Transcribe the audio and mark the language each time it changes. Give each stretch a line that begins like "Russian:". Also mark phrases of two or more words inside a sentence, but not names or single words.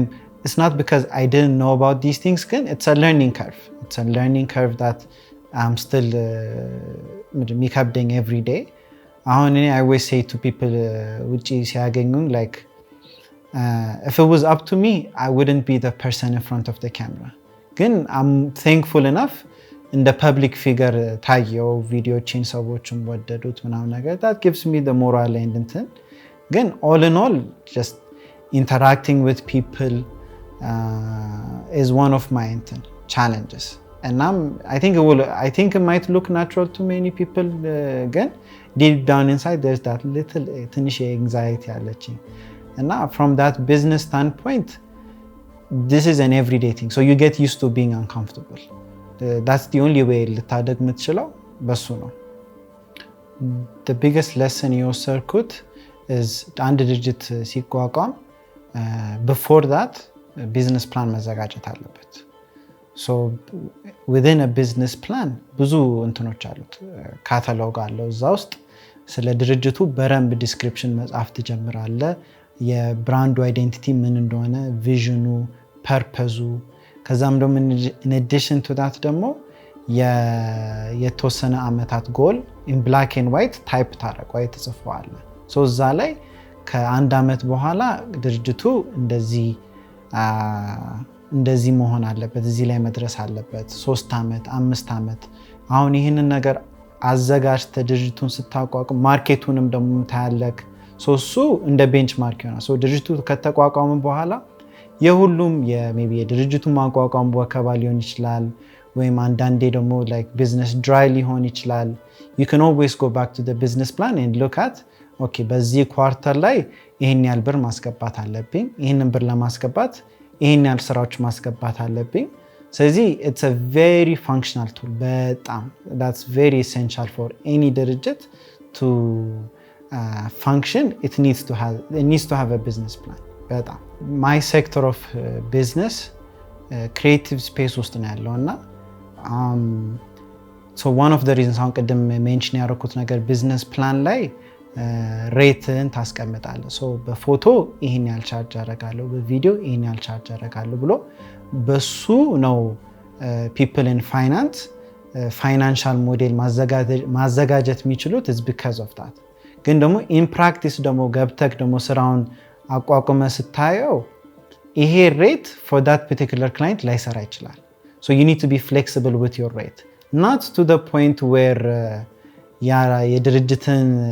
English: it's not because I didn't know about these things it's a learning curve that I'm still የሚከብደኝ every day አሁን I always say to people
Amharic: ውጪ ሲያገኙኝ
English: like if it was up to me I wouldn't be the person in front of the camera ግን I'm thankful enough in the public figure
Amharic: ታየው ቪዲዮችን ሰዎችም ወደዱት ምናምን ነገር
English: that gives me the moral and
Amharic: እንትን ግን
English: all in all just interacting with people is one of my challenges and I think it might look natural to many people again deep down inside there's that little
Amharic: ትንሽ anxiety አለችኝ
English: and from that business standpoint this is an everyday thing so you get used to being uncomfortable that's the only way
Amharic: ልታደግ የምትችለው በሱ ነው
English: the biggest lesson
Amharic: የወሰድኩት is አንድ ድርጅት ሲቋቋም
English: before that business plan
Amharic: መዘጋጀት አለበት
English: so within a business plan
Amharic: ብዙ እንትኖች አሉት ካታሎግ አለው እዛ ውስጥ ስለ ድርጅቱ በረምብ ዲስክሪፕሽን መጻፍ ትጀምራለህ የብራንዱ አይዴንቲቲ ምን እንደሆነ ቪዥኑ ፐርፐዙ ከዛም ደግሞ
English: in addition to that
Amharic: ደግሞ የተወሰነ አመታት ጎል
English: in black and white
Amharic: ታይፕ ታረቀው ተጽፏል so እዛ ላይ ከአንድ አመት በኋላ ድርጅቱ እንደዚህ መሆን አለበት እዚህ ላይ መድረስ አለበት 3 አመት 5 አመት አሁን ይህንን ነገር አዘጋጅተ ድርጅቱን ስታቋቁም ማርኬቱንም ደግሞ ታያለክ እሱ እንደ ቤንችማርክ ይሆናል። ድርጅቱ ከተቋቋመ በኋላ የሁሉም ሜቢ የድርጅቱ ማቋቋም ወከባ ሊሆን ይችላል ወይም አንዳንዴ ደግሞ
English: like business dry
Amharic: ሊሆን ይችላል።
English: you can always go back to the business plan and look at okay
Amharic: በዚህ ኳርተር ላይ ይሄን ያህል ብር ማስገባት አለብኝ፣ ይሄንን ብር ለማስገባት ይሄን ያህል ስራዎች ማስገባት አለብኝ።
English: ስለዚህ it's a very functional tool በጣም that's very essential for any ድርጅት to function. It needs to have a business plan. በጣም my sector of business creative space
Amharic: ውስጥ ነው ያለው እና
English: so one of the reasons
Amharic: አሁን ቅድም ሜንሽን ያደረኩት ነገር
English: business plan
Amharic: ላይ ሬትን ታስቀምጣለህ። በፎቶ ይሄን ያህል ቻርጅ አደርጋለሁ፣ በቪዲዮ ይሄን ያህል ቻርጅ አደርጋለሁ ብሎ በሱ ነው
English: people in finance financial model
Amharic: ማዘጋጀት የሚችሉት
English: is because of that።
Amharic: ግን ደግሞ
English: in practice
Amharic: ደግሞ ገብተክ ደግሞ ስራውን አቋቁመ ስታየው ይሄ ሬት
English: for that particular client
Amharic: ላይሰራ ይችላል።
English: So you need to be flexible with your rate, not to the point where የድርጅትን